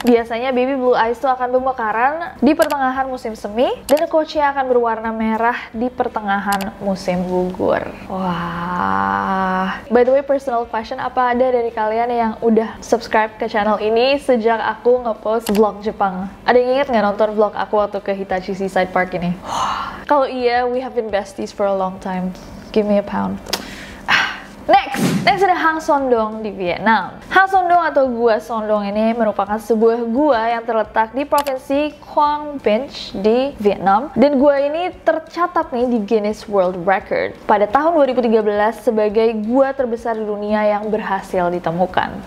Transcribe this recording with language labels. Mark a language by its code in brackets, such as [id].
[id] Biasanya baby blue eyes tuh akan bermekaran di pertengahan musim semi dan Kochia akan berwarna merah di pertengahan musim gugur. Wah. [en] By the way, personal question, [id] apa ada dari kalian yang udah subscribe ke channel ini sejak aku ngepost vlog Jepang? Ada yang inget nggak nonton vlog aku waktu ke Hitachi Seaside Park ini? Kalau iya, [en] we have been besties for a long time. Give me a pound. Next [id] ada Hang Son Doong di Vietnam. Hang Son Doong atau Gua Son Doong ini merupakan sebuah gua yang terletak di provinsi Quang Binh di Vietnam. Dan gua ini tercatat nih di Guinness World Record pada tahun 2013 sebagai gua terbesar di dunia yang berhasil ditemukan.